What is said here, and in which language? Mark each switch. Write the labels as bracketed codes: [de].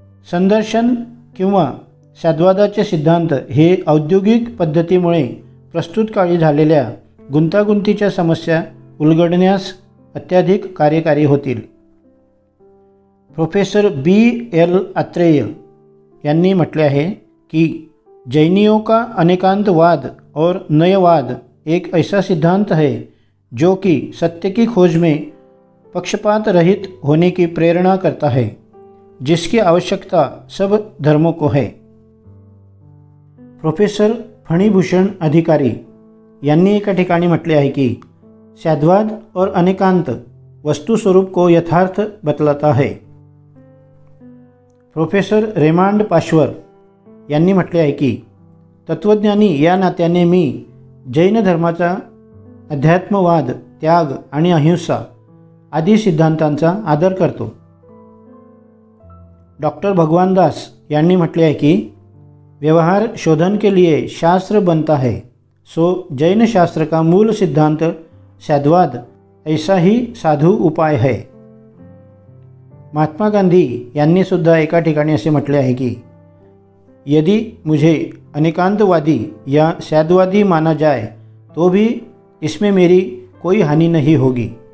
[mr] संदर्शन किंवा साधुवादाचे सिद्धांत हे औद्योगिक पद्धतीमुळे प्रस्तुत काळी झालेल्या गुंतागुंतीच्या समस्या उलगडण्यास अत्याधिक कार्यकारी होतील. Professor B.L. आत्रेय यांनी म्हटले आहे की [hi] जैनियों का अनेकांतवाद और नयवाद एक ऐसा सिद्धांत है जो कि सत्य की खोज में पक्षपात रहित होने की प्रेरणा करता है, जिसकी आवश्यकता सब धर्मों को है. [mr] प्रोफेसर फणीभूषण अधिकारी यांनी एका ठिकाणी म्हटले आहे की [hi] साधुवाद और अनेकांत वस्तुस्वरूप को यथार्थ बतलाता है. [mr] प्रोफेसर रेमांड पाश्वर यांनी म्हटले आहे की तत्त्वज्ञानी या नात्याने मी जैन धर्माचा अध्यात्मवाद, त्याग आणि अहिंसा आदी सिद्धांतांचा आदर करतो. डॉक्टर भगवान दास यांनी म्हटले आहे की [hi] व्यवहार शोधन के लिए शास्त्र बनता है, सो जैन शास्त्र का मूल सिद्धांत साधुवाद ऐसा ही साधु उपाय है. [mr] महात्मा गांधी यांनी सुद्धा एका ठिकाणी असे म्हटले आहे की [hi] यदि मुझे अनेकांतवादी या साधुवादी माना जाए तो भी इसमें मेरी कोई हानि नहीं होगी.